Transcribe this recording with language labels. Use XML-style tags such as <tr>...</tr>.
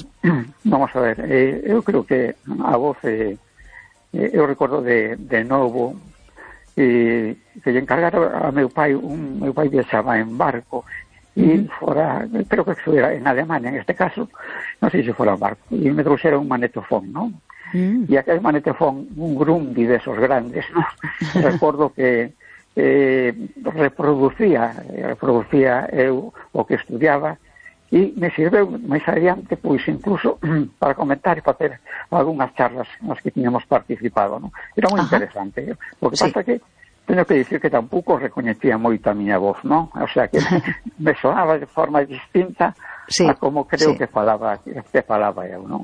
<es>Sí. Vamos a ver, yo creo que a vos, yo recuerdo de nuevo...</es> <gl>E que lle encargara a meu pai, meu pai viaxaba en barco e fora, creo que foi en Alemania, en este caso, non sei se fora en barco, e me trouxeron un magnetofón, non? E aquel magnetofón, un Grundy de esos grandes, ¿no? Recordo que reproducía eu o que estudiaba e me sirveu máis adiante, pois, incluso para comentar e facer algunhas charlas nas que tínhamos participado, ¿no? Era moi interesante. O que pasa que teño que dicir que tampouco recoñecía moito a miña voz, ¿no? O sea, que me soaba de forma distinta a como creo que falaba eu, ¿no?</gl>